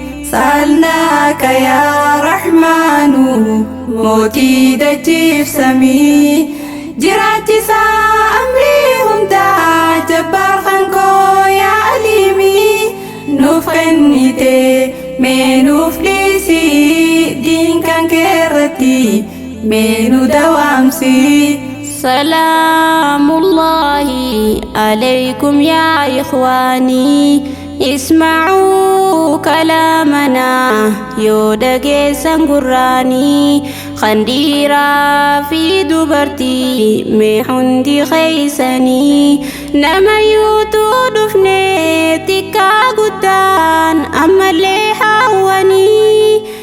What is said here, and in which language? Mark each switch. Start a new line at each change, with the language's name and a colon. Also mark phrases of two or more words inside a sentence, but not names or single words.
Oromo: Saalnaaka
Arabic: يا رحمن,
Oromo: mootii dachiif samii, jiraachisaa amrii hundaa, jabbaar kan koo
Arabic: يا عليم.
Oromo: Nuuf kennite, mee nuuf dhiisi, diin kan kee irratti, mee nu dawaamsi.
Arabic: سلام الله عليكم يا إخواني، اسمعوا كلامنا يو
Oromo: dhageessan gurraanii. Kan dhiiraa fi dubartii mee hundi keeysanii, nama yuutuu dhufne xiqqaa guddaan ammallee hawwanii.